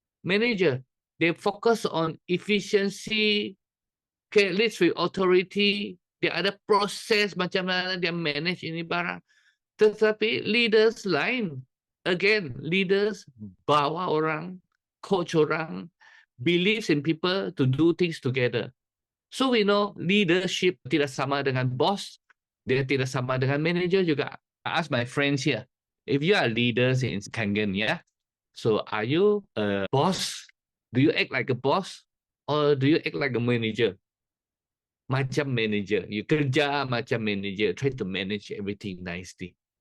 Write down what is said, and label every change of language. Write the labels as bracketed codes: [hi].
[en] Manager, they focus on efficiency, okay, leads with authority, [ms] dia ada proses macam mana dia manage ini barang. Tetapi leaders lain. [en] Again, leaders [ms] bawa orang, [en] coach orang, believes in people to do things together. So we know leadership [ms] tidak sama dengan boss, dia tidak sama dengan manager juga. [en] I ask my friends here, if you are leaders in Kangen, yeah? So are you a boss? Do you act like a boss? Or do you act like a manager? [ms] Macam manager. [en] You [ms] kerja macam [en] manager, try to manage everything nicely.